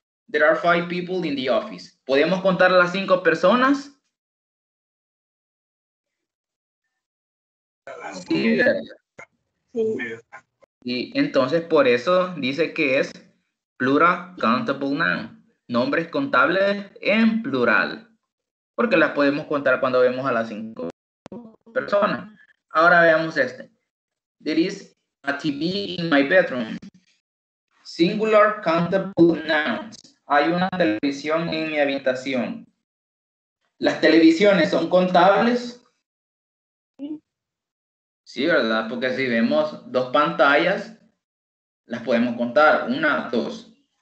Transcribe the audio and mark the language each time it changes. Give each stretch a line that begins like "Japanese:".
English: There are 5 people in the office.
Spanish: ¿Podemos contar a las 5 personas? Sí. Sí. Y entonces por eso dice que es plural countable noun. Nombres contables en plural. Porque las podemos contar cuando vemos a las 5 personas. Ahora veamos este.
English: There is a TV in my bedroom. Singular countable nouns.
Spanish: Hay una televisión en mi habitación. ¿Las televisiones son contables? Sí, ¿verdad? Porque si vemos 2 pantallas, las podemos contar. 1, 2.